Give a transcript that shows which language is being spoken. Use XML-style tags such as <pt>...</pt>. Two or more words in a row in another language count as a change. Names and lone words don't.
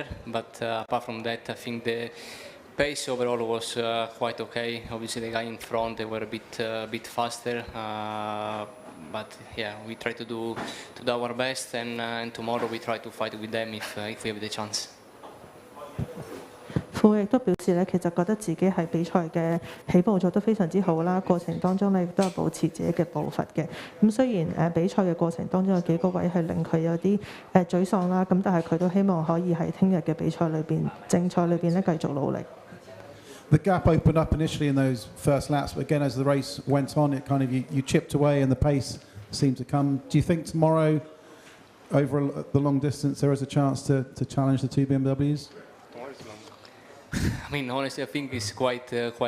<en>But apart from that, I think the pace overall was quite okay. Obviously, the guy in front, they were a bit faster. But yeah, we try to do our best, and tomorrow we try to fight with them if we have the chance.</en> <yue>傅亦都表示咧，其實覺得自己喺比賽嘅起步做得非常之好啦，過程當中咧亦都係保持自己嘅步伐嘅。咁雖然比賽嘅過程當中有幾個位係令佢有啲沮喪啦，咁但係佢都希望可以喺聽日嘅比賽裏邊正賽裏邊咧繼續努力。</yue> <en>The gap opened up initially in those first laps, but again as the race went on, it kind of you chipped away and the pace seemed to come. Do you think tomorrow, over the long distance, there is a chance to challenge the two BMWs? I mean, honestly, I think it's quite difficult.</en>